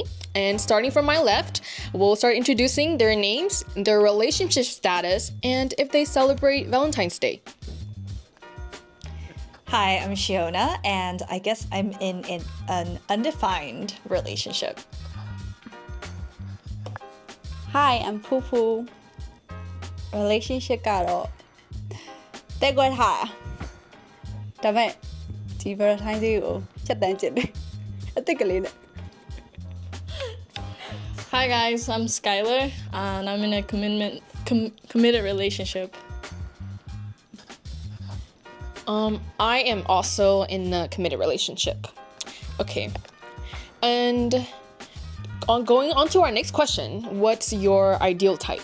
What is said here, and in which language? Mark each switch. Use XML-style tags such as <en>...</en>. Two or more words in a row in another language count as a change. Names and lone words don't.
<en>And starting from my left, we'll start introducing their names, their relationship status, and if they celebrate Valentine's Day. Hi, I'm Shiona, and I guess I'm in an undefined relationship. Hi, I'm Poo Poo.</en> <my>Relationship ကတော့တက်ကွက်ထားတာဒါပေမဲ့ဒီ Valentine Day ကိုချက်တန်းကျင်တယ်အသစ်ကလေးနဲ့</my> <en>Hi guys, I'm Skylar and I'm in a committed relationship. I am also in a committed relationship. Okay. And going on to our next question, what's your ideal type?</en>